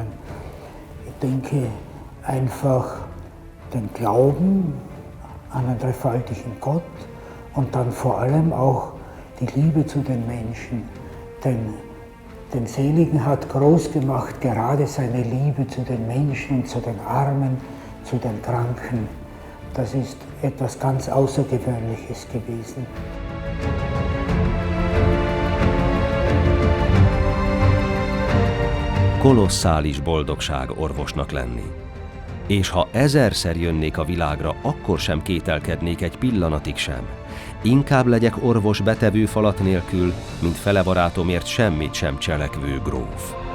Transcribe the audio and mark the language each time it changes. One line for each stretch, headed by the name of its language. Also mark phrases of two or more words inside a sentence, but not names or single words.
German: Ich denke einfach den Glauben an einen dreifaltigen Gott und dann vor allem auch die Liebe zu den Menschen. Denn den Seligen hat groß gemacht gerade seine Liebe zu den Menschen und zu den Armen, zu den Kranken. Das ist etwas ganz Außergewöhnliches gewesen.
Hungarian: Kolosszális boldogság orvosnak lenni. És ha 1000-szer jönnék a világra, akkor sem kételkednék egy pillanatig sem. Inkább legyek orvos betevő falat nélkül, mint fele barátomért semmit sem cselekvő gróf.